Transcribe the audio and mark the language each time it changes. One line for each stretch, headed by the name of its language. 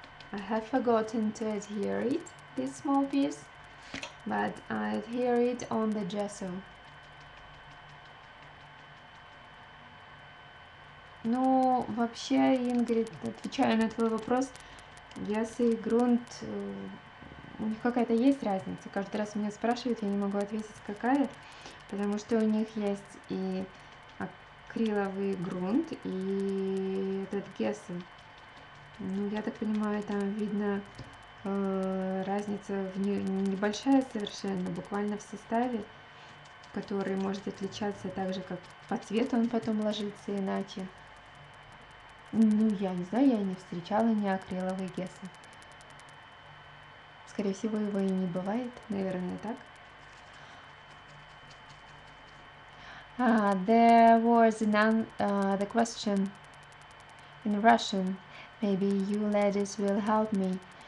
English: I have forgotten to adhere it, this small piece, but I adhere it on the gesso.
Russian: Ну, вообще, Ингрид, отвечая на твой вопрос, gesso и грунт, у них какая-то есть разница. Каждый раз меня спрашивают, я не могу ответить, какая, потому что у них есть и акриловый грунт, и этот gesso. Ну, я так понимаю, там видно разница небольшая совершенно, буквально в составе, который может отличаться так же, как по цвету он потом ложится иначе. Ну, я не знаю, я не встречала ни акриловый gesso. Скорее всего, его и не бывает, наверное, так.
English: There was the question in Russian. Maybe you ladies will help me.